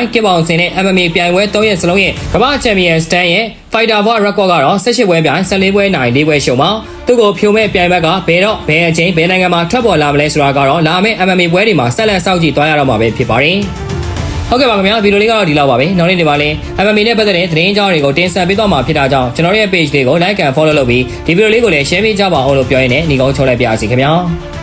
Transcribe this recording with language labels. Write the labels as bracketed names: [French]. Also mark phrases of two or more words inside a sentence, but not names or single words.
[Burmese] ကစ်ပေါင်စင်နဲ့ MMA ပြိုင်ပွဲ3ရက်စလုံးရဲ့ကမ္ဘာချန်ပီယံ Stan ရဲ့ [English] fighter war record [Burmese] ကတော့18ပွဲပြိုင်14ပွဲနိုင်4ပွဲရှုံးပါသူ့ကိုဖြိုမဲ့ပြိုင်ဘက်ကဘယ်တော့ဘယ်အချိန်ဘယ်နိုင်ငံမှာထွက်ပေါ်လာမလဲဆိုတာကတော့လာမယ့် MMA ပွဲတွေမှာဆက်လက်စောင့်ကြည့်သွားရတော့မှာပဲဖြစ်ပါတယ်။ဟုတ်ကဲ့ပါခင်ဗျာဗီဒီယိုလေးကတော့ဒီလောက်ပါပဲနောက်နေ့ဒီမှာလည်း MMA နဲ့ပတ်သက်တဲ့သတင်းအကြောင်းတွေကိုတင်ဆက်ပေးသွားမှာဖြစ်တာကြောင့်ကျွန်တော်ရဲ့ page လေးကို [English] like and follow [Burmese] လုပ်ပြီးဒီဗီဒီယိုလေးကိုလည်း share ပေးကြပါအောင်လို့ပြောရင်းနဲ့ညီကုန်းချုပ်လိုက်ပါရစေခင်ဗျာ